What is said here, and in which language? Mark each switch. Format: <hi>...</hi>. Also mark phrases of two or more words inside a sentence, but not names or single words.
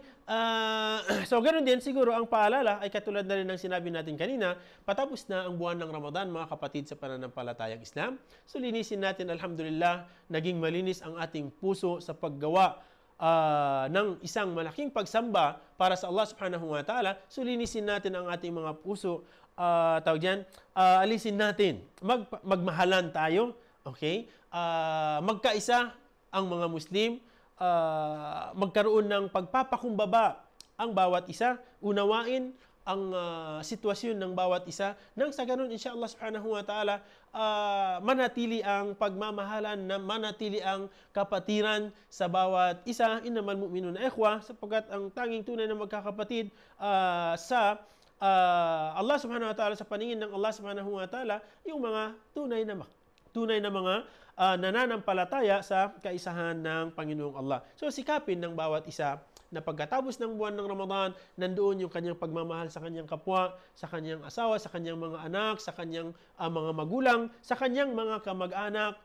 <tl>So, ganoon din siguro ang paalala ay katulad na rin ng sinabi natin kanina, patapos na ang buwan ng Ramadan, mga kapatid sa pananampalatayang Islam. So, linisin natin, alhamdulillah, naging malinis ang ating puso sa paggawa ng isang malaking pagsamba para sa Allah</tl> <ar>سبحانه وتعالى.</ar> <tl>So, linisin natin ang ating mga puso. Alisin natin. Magmahalan tayo. Okay? Magkaisa ang mga Muslim. Magkaroon ng pagpapakumbaba ang bawat isa. Unawain ang sitwasyon ng bawat isa. Nang sa ganun,</tl> <ar>إن شاء الله سبحانه وتعالى,</ar> <tl>manatili ang pagmamahalan, na manatili ang kapatiran sa bawat isa.</tl> <ar>إنما المؤمنون إخوة,</ar> <tl>sapagkat ang tanging tunay na magkakapatid sa Allah</tl> <ar>سبحانه وتعالى,</ar> <tl>sa paningin ng Allah</tl> <ar>سبحانه وتعالى,</ar> <tl>yung mga tunay na mga nananampalataya sa kaisahan ng Panginoong Allah. So sikapin ng bawat isa na pagkatapos ng buwan ng Ramadan, nandoon yung kanyang pagmamahal sa kanyang kapwa, sa kanyang asawa, sa kanyang mga anak, sa kanyang mga magulang, sa kanyang mga kamag-anak.</tl>